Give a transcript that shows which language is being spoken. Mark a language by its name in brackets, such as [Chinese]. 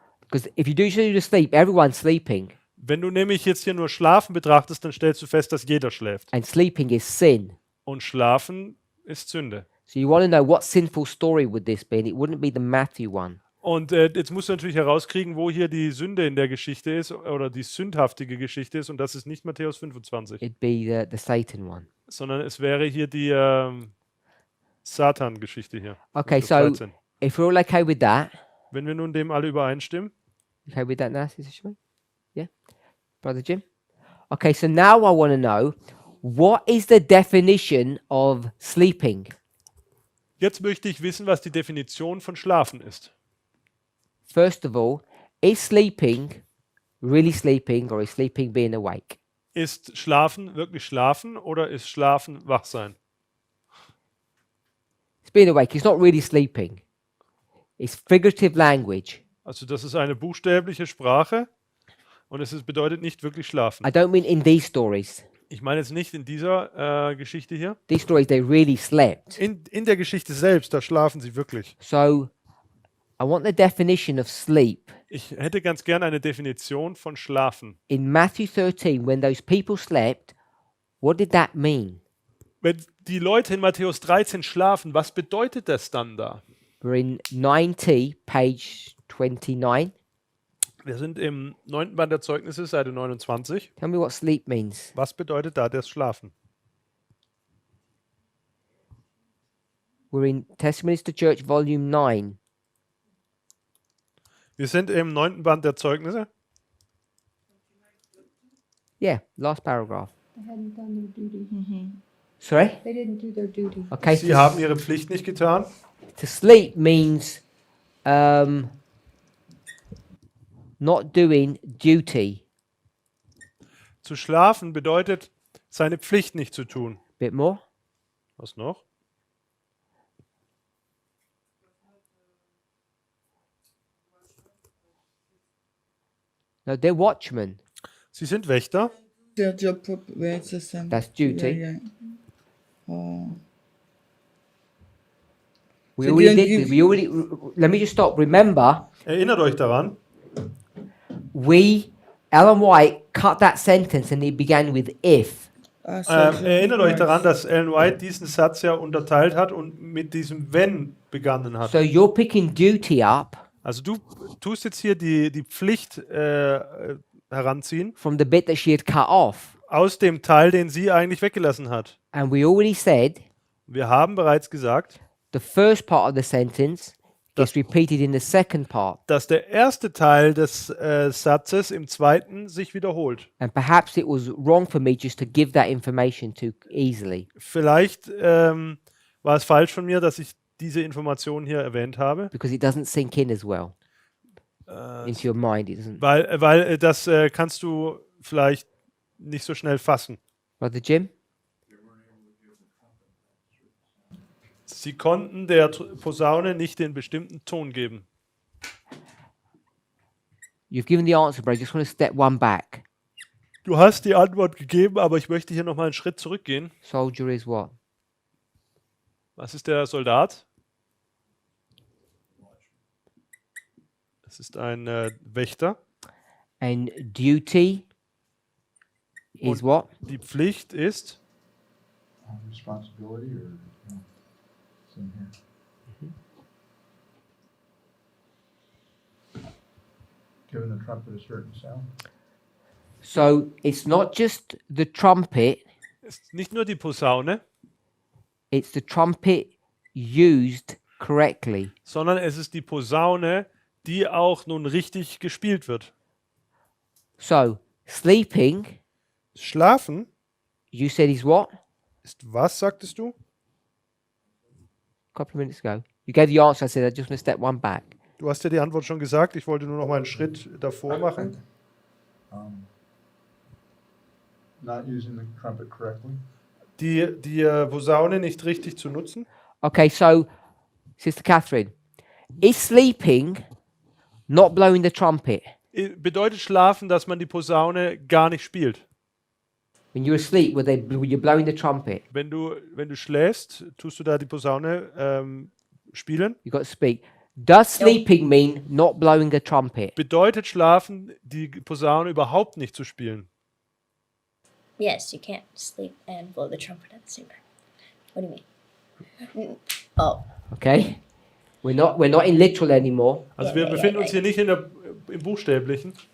[English] Because if you do the sleep, everyone's sleeping. [German] Wenn du nämlich jetzt hier nur Schlafen betrachtest, dann stellst du fest, dass jeder schläft. [English] And sleeping is sin. [German] Und Schlafen ist Sünde. [English] So you want to know what sinful story would this be? And it wouldn't be the Matthew one. [German] Und jetzt musst du natürlich herauskriegen, wo hier die Sünde in der Geschichte ist oder die sündhaftige Geschichte ist. Und das ist nicht Matthäus 25, [English] It'd be the Satan one. [German] sondern es wäre hier die Satan-Geschichte hier. [English] Okay, [German] Matthäus [English] so [German] 13. [English] if we're all okay with that, [German] Wenn wir nun dem alle übereinstimmen, [English] okay with that now, Sister Shmi? Yeah? Brother Jim? Okay, so now I want to know, what is the definition of sleeping? [German] jetzt möchte ich wissen, was die Definition von Schlafen ist. [English] First of all, is sleeping really sleeping or is sleeping being awake? [German] Ist Schlafen wirklich Schlafen oder ist Schlafen Wachsein? [English] It's being awake. It's not really sleeping. It's figurative language. [German] Also das ist eine buchstäbliche Sprache und bedeutet nicht wirklich Schlafen. [English] I don't mean in these stories. [German] Ich meine jetzt nicht in dieser Geschichte hier. [English] These stories, they really slept. [German] In der Geschichte selbst, da schlafen sie wirklich. [English] So I want the definition of sleep. [German] Ich hätte ganz gern eine Definition von Schlafen. [English] In Matthew 13, when those people slept, what did that mean? [German] Wenn die Leute in Matthäus 13 schlafen, was bedeutet das dann da? [English] We're in 90, page 29. [German] Wir sind im 9. Band der Zeugnisse, Seite 29. [English] Tell me what sleep means. [German] Was bedeutet da das Schlafen? [English] We're in Testimonies to Church, volume 9. [German] Wir sind im 9. Band der Zeugnisse. [English] Yeah, last paragraph. They hadn't done their duty. Sorry? They didn't do their duty. Okay, [German] Sie haben ihre Pflicht nicht getan. [English] to sleep means not doing duty. [German] Zu schlafen bedeutet, seine Pflicht nicht zu tun. [English] Bit more. [German] Was noch? [English] No, they're watchmen. [German] Sie sind Wächter. [English] Their job, yeah, it's the same. That's duty. Yeah, yeah. Oh. We So already don't did give- this. We already. Let me just stop. Remember, [German] Erinnert euch daran, [English] Ellen White cut that sentence and it began with if. So [German] erinnert euch [English] right. [German] daran, dass Ellen White diesen Satz ja unterteilt hat und mit diesem wenn begonnen hat. [English] So you're picking duty up [German] Also du tust jetzt hier die Pflicht heranziehen [English] from the bit that she had cut off. [German] aus dem Teil, den sie eigentlich weggelassen hat. [English] And we already said [German] Wir haben bereits gesagt, [English] the first part of the sentence gets repeated in the second part. [German] dass der erste Teil des Satzes im zweiten sich wiederholt. [English] And perhaps it was wrong for me just to give that information too easily. [German] Vielleicht war es falsch von mir, dass ich diese Information hier erwähnt habe, [English] Because it doesn't sink in as well into your mind. It doesn't. [German] weil das kannst du vielleicht nicht so schnell fassen. [English] Brother Jim? [German] Sie konnten der Posaune nicht den bestimmten Ton geben. [English] You've given the answer, but I just want to step one back. [German] Du hast die Antwort gegeben, aber ich möchte hier nochmal einen Schritt zurückgehen. [English] Soldier is what? [German] Was ist der Soldat? Es ist ein Wächter. [English] And duty is what? [German] Die Pflicht ist [English] Responsibility or, no, it's in here. Giving the trumpet a certain sound. So it's not just the trumpet, [German] ist nicht nur die Posaune, [English] it's the trumpet used correctly. [German] sondern es ist die Posaune, die auch nun richtig gespielt wird. [English] So sleeping, [German] Schlafen [English] you said is what? [German] ist was, sagtest du? [English] A couple of minutes ago. You gave the answer, I said I just want to step one back. [German] Du hast ja die Antwort schon gesagt, ich wollte nur noch mal einen Schritt davor machen. [English] Not using the trumpet correctly. [German] Die Posaune nicht richtig zu nutzen. [English] Okay, so Sister Catherine, is sleeping not blowing the trumpet? [German] Bedeutet Schlafen, dass man die Posaune gar nicht spielt. [English] When you're asleep, were you blowing the trumpet? [German] Wenn du schläfst, tust du da die Posaune spielen. [English] You got to speak. Does sleeping mean not blowing the trumpet? Bedeutet Schlafen, die Posaune überhaupt nicht zu spielen. Yes, you can't sleep and blow the trumpet at the same time. What do you mean? Oh, Okay, we're not in literal anymore. [German] Also Ja, wir ja, befinden ja, uns hier nicht im Buchstäblichen.